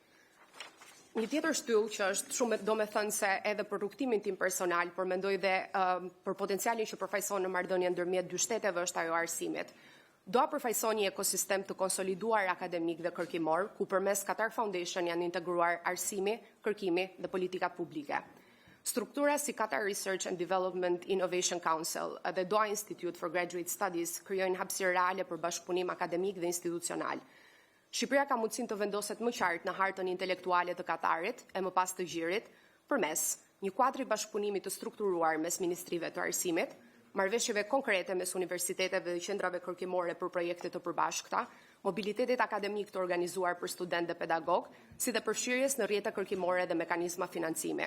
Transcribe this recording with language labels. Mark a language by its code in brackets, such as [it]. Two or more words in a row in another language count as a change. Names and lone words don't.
[sq] Një tjetër shtyllë që është shumë domethënëse edhe për rrugtimin tim personal, por mendoj dhe për potencialin që përfaqëson në marrëdhënien ndërmjet dy shteteve është ajo arsimit. Doa përfaqëson një ekosistem të konsoliduar akademik dhe kërkimor, ku përmes Qatar Foundation janë integruar arsimi, kërkimi dhe politikat publike. Struktura si Qatar Research and Development Innovation Council dhe Doha Institute for Graduate Studies krijojnë hapësirë reale për bashkëpunim akademik dhe institucional. Shqipëria ka mundësinë të vendoset më qartë në hartën intelektuale të Katarit e më pas të gjirit, përmes një kuadri bashkëpunimi të strukturuar mes ministrive të arsimit, marrëveshjeve konkrete mes universiteteve dhe qendrave kërkimore për projekte të përbashkëta, mobilitetit akademik të organizuar për student dhe pedagog, si dhe përfshirjes në rrjete kërkimore dhe mekanizma financimi.